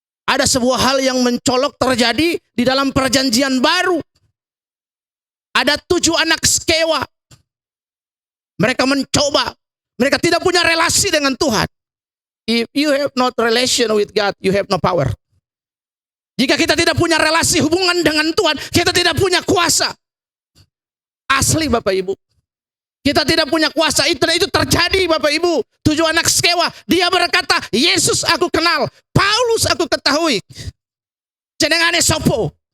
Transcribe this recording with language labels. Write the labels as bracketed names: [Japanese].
[Indonesian] Ada sebuah hal yang mencolok terjadi di dalam perjanjian baru. Ada 7 anak Skewa. Mereka mencoba. Mereka tidak punya relasi dengan Tuhan. [English] If you have not relation with God, you have no power. [Indonesian] Jika kita tidak punya relasi hubungan dengan Tuhan, kita tidak punya kuasa. asli Bapak Ibu. Kita tidak punya kuasa itu, dan itu terjadi Bapak Ibu. 7 anak Skewa, dia berkata, Yesus aku kenal, Paulus aku ketahui. [Javanese] Jenengane sopo?